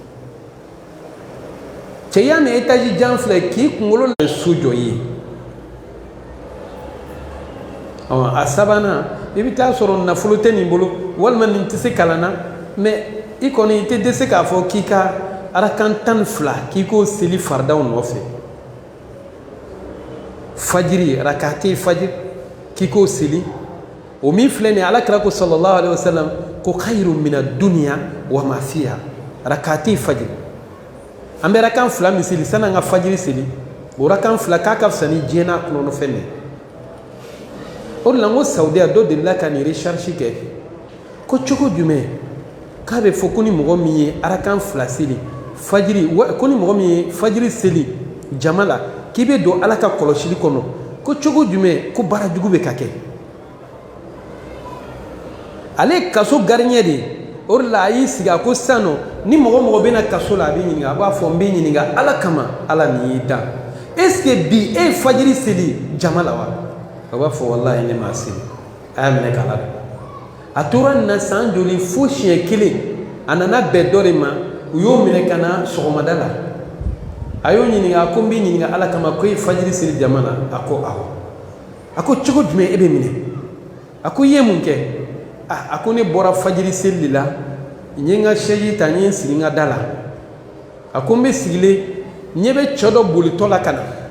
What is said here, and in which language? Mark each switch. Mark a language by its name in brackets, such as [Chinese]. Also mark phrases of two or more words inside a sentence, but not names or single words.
[Bambara] cɛ y'a mɛn etaji jan filɛ k'i kunkolo la so jɔ ye a sabanan i bɛ taa sɔrɔ nafolo tɛ nin bolo walima nin tɛ se kalan na mɛ i kɔni i tɛ dɛsɛ k'a fɔ k'i ka arakan 12 k'i k'o seli faridaw nɔfɛ fajiri rakati fajiri k'i k'o seli o min filɛ nin ye alakira ko [Arabic] صلى الله عليه وسلم [Bambara] ko [Arabic] خير من الدنيا وما فيها [Bambara] rakati fajiri an bɛ rakan 2 min seli san'an ka fajiri seli o rakan 2 k'a ka fisa ni diɲɛ n'a kɔnɔ fɛn de o de la n ko saudiya dɔ delila ka nin recherche kɛ ko cogo jumɛn k'a bɛ fɔ ko ni mɔgɔ min ye arakan 2 seli fajiri ko ni mɔgɔ min ye fajiri seli jama la k'i bɛ don ala ka kɔlɔsili kɔnɔ ko cogo jumɛn ko baara jugu bɛ ka kɛ ale ye kaso gardien de ye o de la a y'i sigi a ko sisan nɔ ni mɔgɔ o mɔgɔ bɛna kaso la a bɛ ɲininka a b'a fɔ n bɛ ɲininka ala kama ala nin y'i da [French] est ce que [Bambara] bi e ye fajiri seli jama la wa a b'a fɔ walahi ne m'a seli a y'a minɛ k'a ladon a tora nin na san joli fo siɲɛ 1 a nana bɛn dɔ de ma u y'o minɛ ka na sɔgɔmada la a y'o ɲininka a ko n bɛ ɲininka ala kama ko e ye fajiri seli jama la a ko awɔ a ko cogo jumɛn e bɛ minɛ a ko i ye mun kɛ a ko ne bɔra fajiri seli la n ye n ka sɛji ta n ye n sigi n ka da la a ko n bɛ sigilen n ɲɛ bɛ cɛ dɔ bolitɔ la ka na